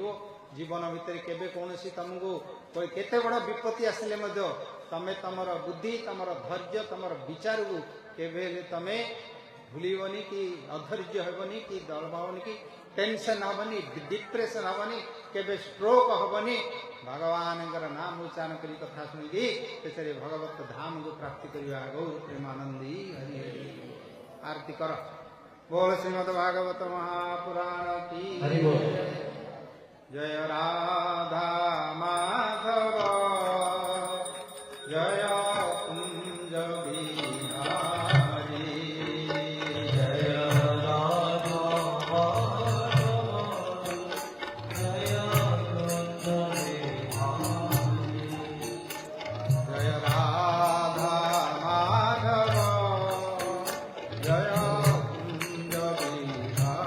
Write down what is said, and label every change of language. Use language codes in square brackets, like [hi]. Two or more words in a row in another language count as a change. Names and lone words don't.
[or] ଜୀବନ ଭିତରେ କେବେ କୌଣସି ତମକୁ କେତେ ବଡ଼ ବିପତ୍ତି ଆସିଲେ ମଧ୍ୟ ତମେ ତମର ବୁଦ୍ଧି, ତମର ଧୈର୍ଯ୍ୟ, ତମର ବିଚାରକୁ କେବେ ହେଲେ ତମେ ଭୁଲିବନି, କି ଅଧୈର୍ଯ୍ୟ ହେବନି, କି ଦର୍ବ ହେବନି, କି ଟେନସନ୍ ହେବନି, ଡିପ୍ରେସନ୍ ହେବନି, କେବେ ଷ୍ଟ୍ରୋକ୍ ହେବନି। ଭଗବାନଙ୍କର ନାମ ଉଚ୍ଚାରଣ କରି କଥା ଶୁଣିକି ଶେଷରେ ଭଗବତ ଧାମକୁ ପ୍ରାପ୍ତି କରିବା। ଗୌର ପ୍ରେମାନନ୍ଦୀ ହରି ହରି। ଆରତି କର। [hi] बोल श्रीमद् भागवत महापुराण की जय राधा माधव जय कुंज बिहारी जय राधा जय कुंज बिहारी जय राधा माधव जय